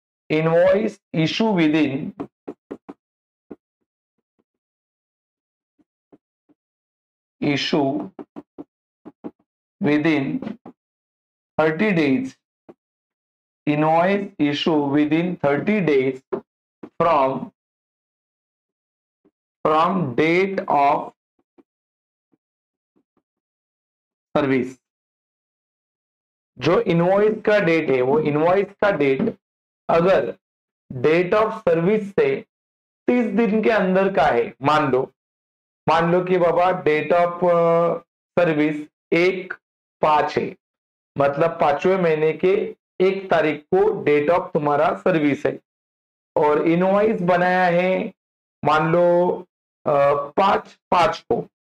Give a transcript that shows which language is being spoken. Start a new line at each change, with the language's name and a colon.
English: Invoice issue within issue within 30 days. Invoice issue within 30 days from date of service.
Hindi: जो invoice का date है वो invoice का date अगर
English: date of service
Hindi: से 30 दिन के अंदर का है, मान लो कि बाबा डेट ऑफ सर्विस 1/5 है, मतलब 5वें महीने के 1 तारीख को डेट ऑफ तुम्हारा सर्विस है और इनवॉइस बनाया है मान लो 5/5 को।